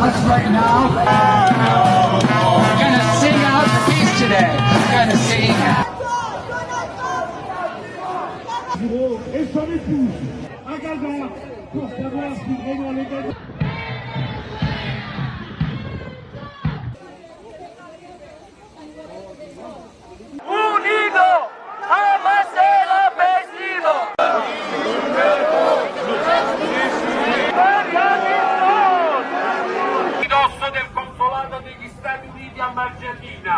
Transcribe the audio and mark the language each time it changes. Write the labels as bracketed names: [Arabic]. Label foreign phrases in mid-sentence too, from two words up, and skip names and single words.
[English] right now. We're gonna sing out the peace today. We're gonna sing. [French] Et son épouse, à Gaza, pour savoir si vraiment les Gaza... [Spanish] Unido, jamás será vencido. [Italian] Ridosso del consolato degli Stati Uniti a Margellina.